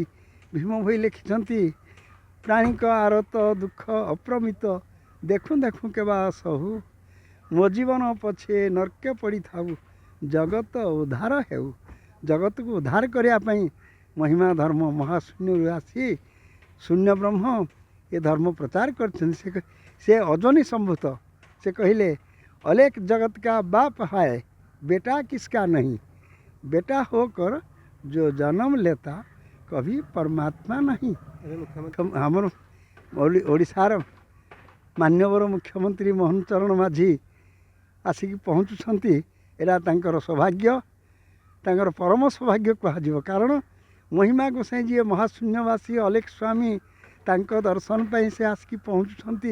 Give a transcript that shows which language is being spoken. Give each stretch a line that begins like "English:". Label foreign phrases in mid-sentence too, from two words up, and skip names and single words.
Odia: ଭୀମ ଭୋଇ ଲେଖିଛନ୍ତି, ପ୍ରାଣୀଙ୍କ ଆରତ ଦୁଃଖ ଅପ୍ରମିତ, ଦେଖୁଁ ଦେଖୁଁ କେବା ସହୁ, ମୋ ଜୀବନ ପଛେ ନର୍କେ ପଡ଼ିଥାଉ, ଜଗତ ଉଦ୍ଧାର ହେଉ। ଜଗତକୁ ଉଦ୍ଧାର କରିବା ପାଇଁ ମହିମା ଧର୍ମ ମହାଶୂନ୍ୟରୁ ଆସି ଶୂନ୍ୟ ବ୍ରହ୍ମ ଏ ଧର୍ମ ପ୍ରଚାର କରିଛନ୍ତି। ସେ ଅଜନି ସମ୍ଭୂତ। ସେ କହିଲେ,
Hindi: ଅଲେख जगत का बाप है, बेटा किसका नहीं, बेटा होकर जो जन्म लेता कभी परमात्मा नहीं।
Odia: ଆମର ଓଡ଼ିଶାର ମାନ୍ୟବର ମୁଖ୍ୟମନ୍ତ୍ରୀ ମୋହନ ଚରଣ ମାଝୀ ଆସିକି ପହଞ୍ଚୁଛନ୍ତି। ଏଇଟା ତାଙ୍କର ସୌଭାଗ୍ୟ, ତାଙ୍କର ପରମ ସୌଭାଗ୍ୟ କୁହାଯିବ। କାରଣ ମହିମା ଗୋସାଇଁ ଯିଏ ମହାଶୂନ୍ୟବାସୀ ଅଲେଖ ସ୍ୱାମୀ, ତାଙ୍କ ଦର୍ଶନ ପାଇଁ ସେ ଆସିକି ପହଞ୍ଚୁଛନ୍ତି।